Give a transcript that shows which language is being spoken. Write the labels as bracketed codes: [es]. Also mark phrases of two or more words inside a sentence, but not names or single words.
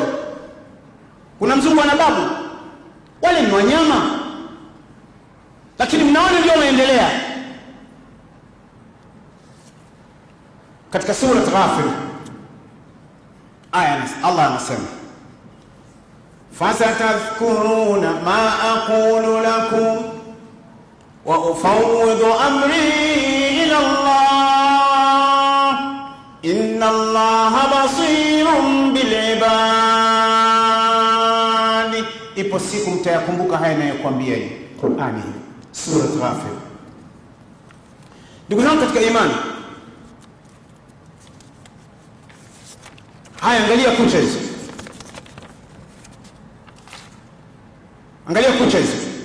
[sw] Kuna mzungu ana babu? Wale ni wanyama. Lakini mnaona ndio wanaendelea. Katika sura Ghafir, aya Allah anasema, [ar] فستذكرون ما أقول لكم وأفوض أمري إلى الله إن الله بصير بالعباد. [sw] Ipo siku mtayakumbuka haya ninayokuambia hii Qur'ani, sura Ghafir. Ndugu zangu katika imani, haya, angalia kucha hizo. Angalia kucha hizo.